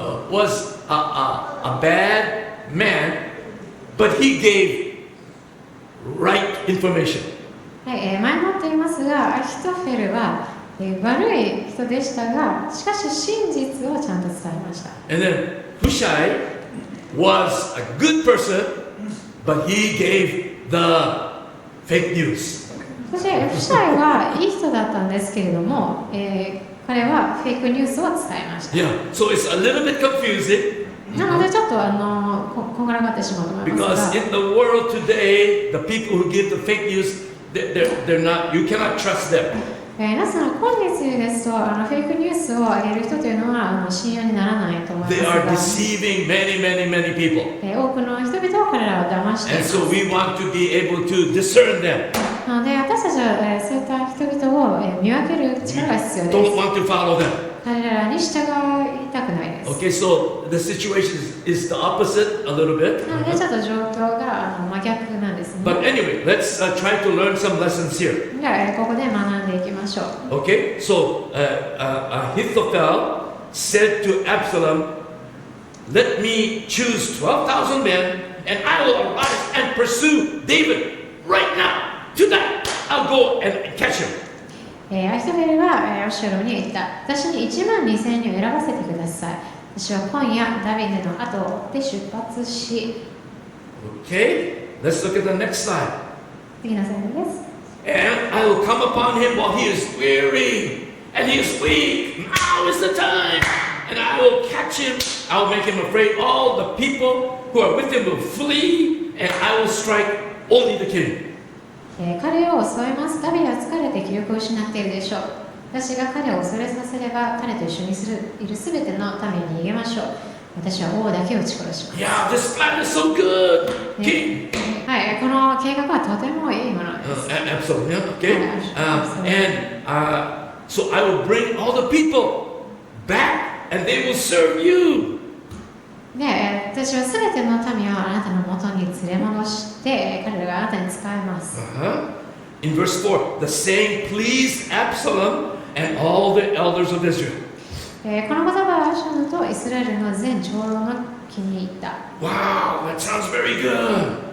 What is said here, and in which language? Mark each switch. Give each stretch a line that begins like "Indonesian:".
English: Was a bad man, but he gave right information.
Japanese: はい、前もって言いますが、アヒトフェルは悪い人でしたが、しかし真実をちゃんと伝えました。
English: And then Hushai was a good person, but he gave the fake news.
Japanese: そしてフシャイはいい人だったんですけれども、彼はフェイクニュースを伝えました。
English: Yeah, so it's a little bit confusing.
Japanese: なのでちょっとこんがらがってしまうと思いますが。
English: Because in the world today, the people who give the fake news, they're not. You cannot trust them.
Japanese: なぜなら今月ですとフェイクニュースを上げる人というのは信用にならないと思います
English: They
Japanese: が
English: are deceiving many people.
Japanese: 多くの人々は彼らを騙しています
English: And so we want to be able to discern them.
Japanese: なので私たちはそういった人々を見分ける力が必要です
English: Don't want to follow them.
Japanese: 彼らに従いたくないです
English: Okay, so the situation is the opposite a little bit.
Japanese: なのでちょっと状況が真逆なんですね
English: But anyway, let's try to learn some lessons here.
Japanese: じゃあここで学んでいきましょう
English: Okay, so Ahithophel said to Absalom, Let me choose 12,000 men, and I will arise and pursue David right now. Tonight, I'll go and catch him.
Japanese: アヒトフェルはアブシャロムに言った。私に12000人を選ばせてください。私は今夜ダビデの後を追って出発し。
English: Okay, let's look at the next slide.
Japanese: 次のスライドです。
English: And I will come upon him while he is weary and he is weak. Now is the time. And I will catch him. I will make him afraid. All the people who are with him will flee, and I will strike only the king.
Japanese: 彼を襲います。ダビデは疲れて気力を失っているでしょう。私が彼を恐れさせれば、彼と一緒にいるすべての民に逃げましょう。私は王だけを撃ち殺します。
English: Yeah, this plan is so good. King.
Japanese: はい、この計画はとてもいいものです。
English: Absolutely, okay. And so I will bring all the people back, and they will serve you.
Japanese: で、私はすべての民をあなたのもとに連れ戻して、彼らがあなたに仕えます。
English: In verse 4, the saying pleased Absalom and all the elders of Israel.
Japanese: この言葉はアブシャロムとイスラエルの全長老が気に入った。
English: Wow, that sounds very good.